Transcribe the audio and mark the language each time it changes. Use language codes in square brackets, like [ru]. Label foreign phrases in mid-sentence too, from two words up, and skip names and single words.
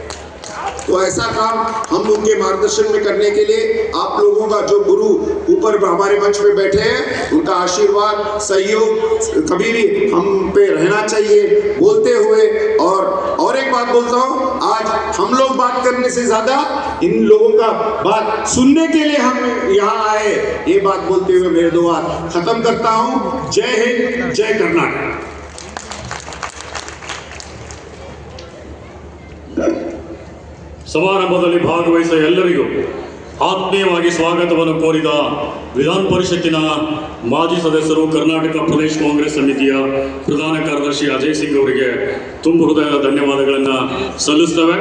[hi] तो ऐसा काम हम उनके मार्गदर्शन में करने के लिए आप लोगों का जो गुरु ऊपर हमारे मंच पे बैठे हैं, उनका आशीर्वाद सहयोग कभी भी हम पे रहना चाहिए बोलते हुए। और एक बात बोलता हूँ, आज हम लोग बात करने से ज्यादा इन लोगों का बात सुनने के लिए हम यहाँ आए, ये बात बोलते हुए मेरे दो बात खत्म करता हूँ। जय हिंद, जय कर्नाटक। [kn] ಸಮಾರಂಭದಲ್ಲಿ ಭಾಗವಹಿಸಿದ ಎಲ್ಲರಿಗೂ ಆತ್ಮೀಯವಾಗಿ ಸ್ವಾಗತವನ್ನು ಕೋರಿದ ವಿಧಾನ ಪರಿಷತ್ತಿನ ಮಾಜಿ ಸದಸ್ಯರು, ಕರ್ನಾಟಕ ಪ್ರದೇಶ ಕಾಂಗ್ರೆಸ್ ಸಮಿತಿಯ ಪ್ರಧಾನ ಕಾರ್ಯದರ್ಶಿ ಅಜಯ್ ಸಿಂಗ್ ಅವರಿಗೆ ತುಂಬ ಹೃದಯದ ಧನ್ಯವಾದಗಳನ್ನು ಸಲ್ಲಿಸ್ತೇವೆ.